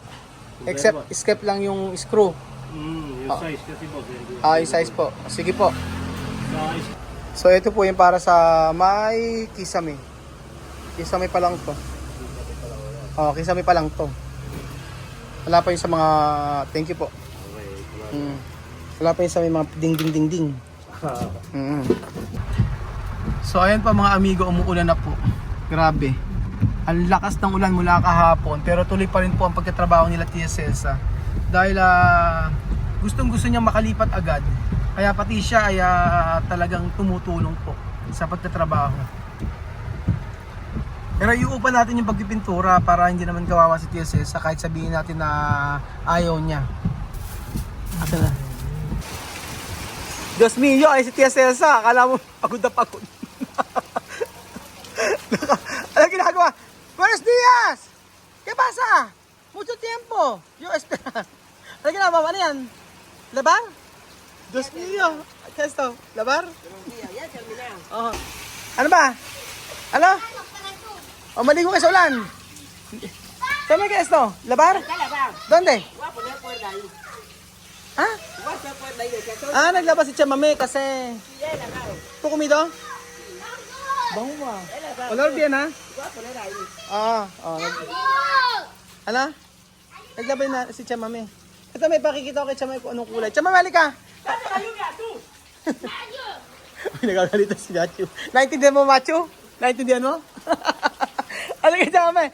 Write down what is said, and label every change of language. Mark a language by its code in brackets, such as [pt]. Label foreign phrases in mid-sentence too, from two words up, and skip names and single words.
[tl] Except, escape lang yung screw. Yung size kasi po. Yung size po. Sige po. So, ito po yung para sa may kisame. Kisame pa lang to. Kisame pa lang to. Wala pa yung sa mga... [en] Thank you po. [tl] Wala pa yung sa may mga ding ding ding ding. So ayan pa mga amigo, umuulan na po. Grabe. Ang lakas ng ulan mula kahapon, pero tuloy pa rin po ang pagtatrabaho nila Tia Celsa. Dahil gustong gusto niyang makalipat agad. Kaya pati siya ay talagang tumutulong po sa pagtatrabaho. Pero iuupan natin yung pagpipintura para hindi naman kawawa si Tia Celsa kahit sabihin natin na ayaw niya. Asa na? Diyos mio, ay si Tia Celsa. Akala mo pagod na pagod. Ano ginagawa? [es] Buenos dias! ¿Qué pasa? Mucho tiempo. Yo espera. [tl] Ano ginagawa? Ano yan? Labar? Diyos mio. [es] ¿Qué es esto? Labar? [tl] Oh. Ano ba? Ano? Maligo kayo sa ulan. [es] ¿Dónde qué es esto? ¿Labar? ¿Dónde? ¿Ah? [tl] Naglabas si Chamame kasi... [es] ¿Tú comido? [tl] Bango ah. [es] Olor bien ha? [tl] Ano? Naglabas na si Chamame. Ito may pakikita ko kay Chamame kung anong kulay. Chamame, halika! Nagagalitan si Machu. Naintindihan mo, Machu? Naintindihan mo? Halika, Chamame!